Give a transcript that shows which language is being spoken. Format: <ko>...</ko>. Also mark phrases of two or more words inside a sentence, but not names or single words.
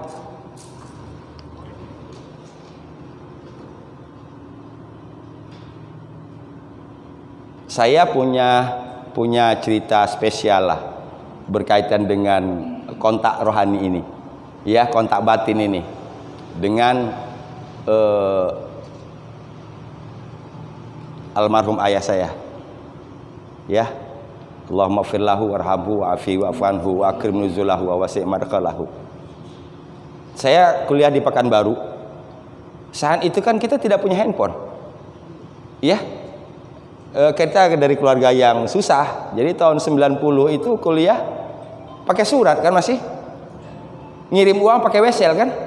<id>Saya punya cerita spesial lah berkaitan dengan kontak rohani ini. Ya, kontak batin ini. Dengan almarhum ayah saya, ya,</id> <ar>اللهم اغفر له وارحمه وعافه واعف عنه وأكرم نزله ووسع مدخله.</ar> <id>Saya kuliah di Pekanbaru. Saat itu kan kita tidak punya handphone, ya. Kita dari keluarga yang susah. Jadi tahun 90 itu kuliah pakai surat, kan, masih ngirim uang pakai wesel, kan.</id>